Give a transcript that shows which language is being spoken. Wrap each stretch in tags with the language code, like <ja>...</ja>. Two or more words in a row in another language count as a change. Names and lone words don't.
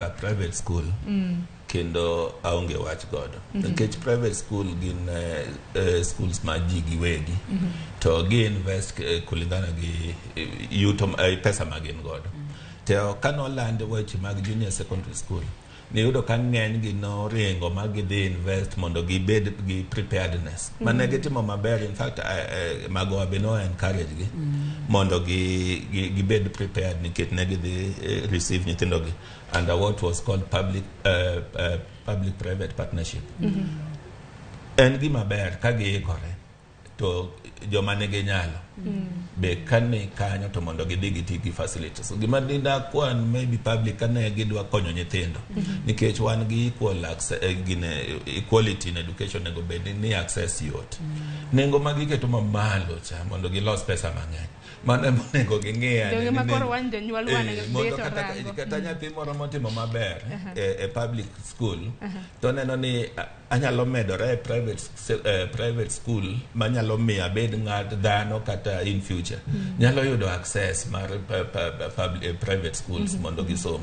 <en>private school</en> <luo>kendo aonge wach godo nikech</luo> <en>private school</en> <luo>gin schools ma ji giwegi to gi invest kulingana gi yuto pesa ma gin godo to kano land weche mag</luo> <en>junior secondary school</en> <luo>ni yudo ka ng'eny gi no ringo ma gidhi invest mondo gibed gi preparedness mane gitimo maber.</luo> <en>In fact</en> <luo>mago abino encourage gi mondo gibed prepared nikech ne gidhi receive nyithindo gi</luo> <en>under what was called public private partnership.</en> <luo>En gima ber ka giikore to joma ne ginyalo be kane kanyo to mondo gidhi giti gi facilities. So gima dinda kwan maybe public kane gidwa konyo nyithindo nikech wan gi</luo> <en>equal access equality in education</en> <luo>nego bed ni access yot. Nengo ma giketo mamalo cha mondo gilos pesa mang'eny mane monego ging'eya ne makoro wan jonyuol wan mondo kata nyathi moro motimo maber e</luo> <en>public school</en> <luo>to neno ni anyalo medore</luo> <en>private school</en> <luo>manyalo miya bed ng'at dhano kata</luo> <en>in future</en> <luo>nyalo yudo access mar</luo> <en>private schools</en> <luo>mondo gisom.</luo>